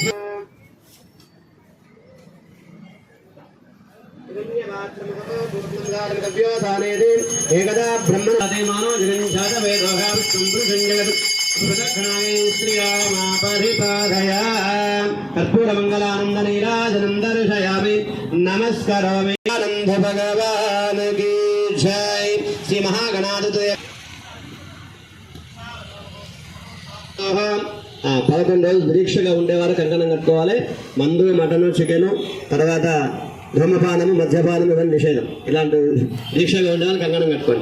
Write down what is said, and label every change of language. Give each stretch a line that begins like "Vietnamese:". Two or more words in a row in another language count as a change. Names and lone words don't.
Sanskrit: एकदा ब्रह्मणे मानो जगन् जातवेदोहां संपुरुषं कर्पूरमंगलानंदनीराजनं दर्शयामि नमस्करोमि
Hindi: आनंद भगवान की जय
Sanskrit: श्री महागणाधिपते
Telugu: 11 రోజులు దీక్షగా ఉండేవారు కంకణం కట్టుకోవాలి మందు మటన్ చికెన్ తర్వాత ధూమపానము మద్యపానం ఇవన్నీ నిషేధం. ఇలాంటి దీక్షగా ఉండాలని కంగణం కట్టుకోండి.